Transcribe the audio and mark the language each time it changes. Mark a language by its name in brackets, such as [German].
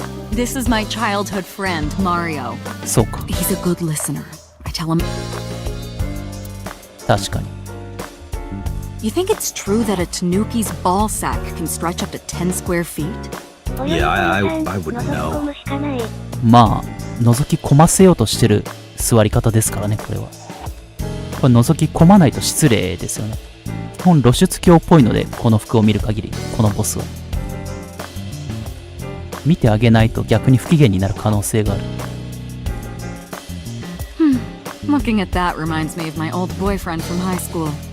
[English] This is my childhood friend, Mario. [Japanese] そうか。 [English] He's a good listener. I tell him. [Japanese] 確かに。 [English] You think it's true that a tanuki's ball sack can stretch up to 10 square feet? Yeah, I wouldn't [Japanese] 覗き込むしかない。まあ、覗き込ませようとしてる座り方ですからね、これは。これ覗き込まないと失礼ですよね。基本露出狂っぽいので、この服を見る限り、このボスは。見てあげないと逆に不機嫌になる可能性がある。 [English] Looking at that reminds me of my old boyfriend from high school.